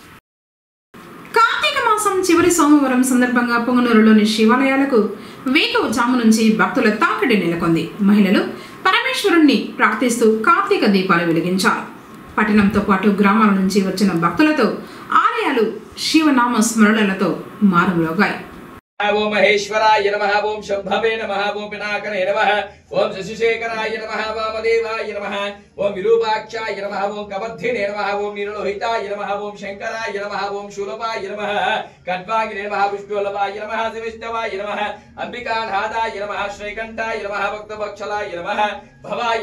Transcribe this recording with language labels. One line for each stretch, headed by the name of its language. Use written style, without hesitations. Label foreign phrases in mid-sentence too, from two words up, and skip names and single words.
Telugu: కార్తీక మాసం చివరి సోమవారం సందర్భంగా పొంగనూరులోని శివాలయాలకు వేకువజాము నుంచి భక్తుల తాకిడి నెలకొంది. మహిళలు పరమేశ్వరుణ్ణి ప్రార్థిస్తూ కార్తీక దీపాలు వెలిగించారు. పట్టణంతో పాటు గ్రామాల నుంచి వచ్చిన భక్తులతో ఆలయాలు శివనామ స్మరణలతో మారుమ్రోగాయి.
Sanskrit: ओम महेश्वराय नमः ओम शंभवे नमः ओम पिनाकने नमः ओम शशिशेखराय नमः वामदेवाय नमः ओम विरूपाक्षाय नमः ओम कबर्धिने नमः ओम नीललोहिताय नमः ओम शंकराय नमः ओम शूलपाय नमः खड्वागिने नमः विष्णुवल्लभाय नमः शिवष्टवाय नमः अंबिकानाथाय नमः श्रीकंठाय नमः भक्तवत्सलाय नमः भवाय